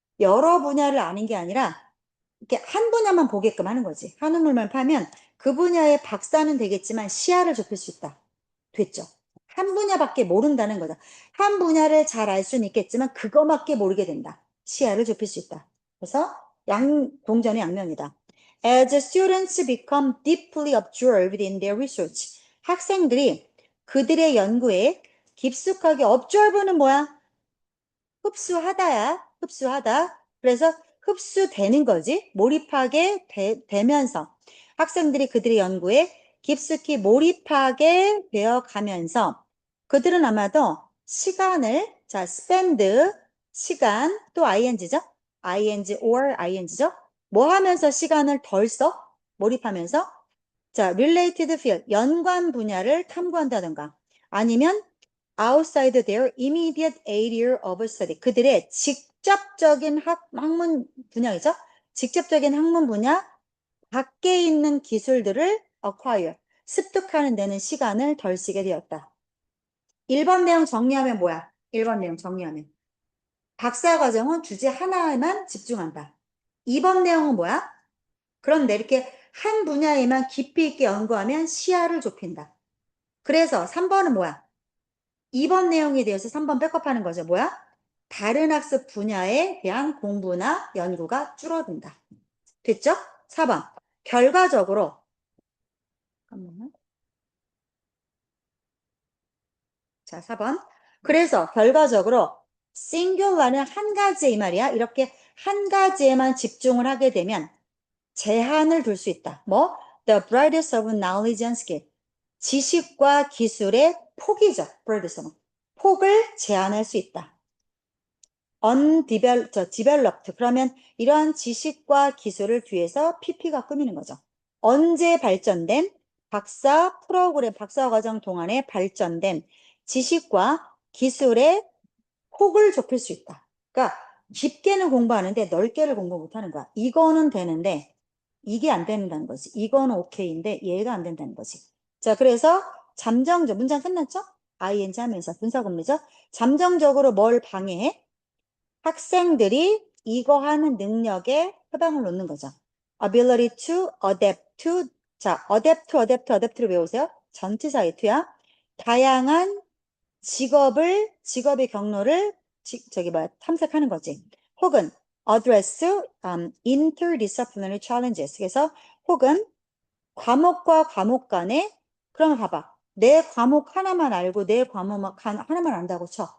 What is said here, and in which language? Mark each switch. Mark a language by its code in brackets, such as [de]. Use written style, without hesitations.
[ko] 여러 분야를 아는 게 아니라 이렇게 한 분야만 보게끔 하는 거지. 한 우물만 파면 그 분야의 박사는 되겠지만 시야를 좁힐 수 있다. 됐죠? 한 분야밖에 모른다는 거다. 한 분야를 잘 알 수는 있겠지만 그거밖에 모르게 된다. 시야를 좁힐 수 있다. 그래서 동전의 양면이다. [en] As students become deeply absorbed in their research. [ko] 학생들이 그들의 연구에 깊숙하게 observe는 뭐야? 흡수하다야. 흡수하다. 그래서 흡수되는 거지. 몰입하게 되면서 학생들이 그들의 연구에 깊숙이 몰입하게 되어 가면서 그들은 아마도 시간을 자 spend 시간 또 ing죠. ing or ing죠. 뭐 하면서 시간을 덜 써? 몰입하면서 자 [en] related field [ko] 연관 분야를 탐구한다든가 아니면 [en] outside their immediate area of study. [ko] 그들의 직접적인 학문 분야이죠. 직접적인 학문 분야 밖에 있는 기술들을 acquire, 습득하는 데는 시간을 덜 쓰게 되었다. 1번 내용 정리하면 뭐야? 1번 내용 정리하면. 박사과정은 주제 하나에만 집중한다. 2번 내용은 뭐야? 그런데 이렇게 한 분야에만 깊이 있게 연구하면 시야를 좁힌다. 그래서 3번은 뭐야? 2번 내용에 대해서 3번 백업하는 거죠. 뭐야? 다른 학습 분야에 대한 공부나 연구가 줄어든다. 됐죠? 4번. 결과적으로, 잠깐만요. 자, 4번. 그래서 결과적으로 singular은 한 가지에 이 말이야. 이렇게 한 가지에만 집중을 하게 되면 제한을 둘 수 있다. 뭐? [en] The brightness of knowledge and skill. [ko] 지식과 기술의 폭이죠. brightness. 폭을 제한할 수 있다. [en] developed. [ko] 그러면 이러한 지식과 기술을 뒤에서 PP가 꾸미는 거죠. 언제 발전된 박사 프로그램, 박사과정 동안에 발전된 지식과 기술의 폭을 좁힐 수 있다. 그러니까 깊게는 공부하는데 넓게를 공부 못하는 거야. 이거는 되는데 이게 안 된다는 거지. 이거는 오케이인데 얘가 안 된다는 거지. 자, 그래서 잠정적, 문장 끝났죠? ing 하면서 분사구문이죠? 잠정적으로 뭘 방해해? 학생들이 이거 하는 능력에 해방을 놓는 거죠. [en] ability to adapt to [ko] 자, adapt를 외우세요. 전치사의 to야. 다양한 직업의 경로를 탐색하는 거지. 혹은 [en] address interdisciplinary challenges. [ko] 그래서 혹은 과목과 과목 간에 그러면 봐봐. 내 과목 하나만 알고 내 과목 하나만 안다고 쳐.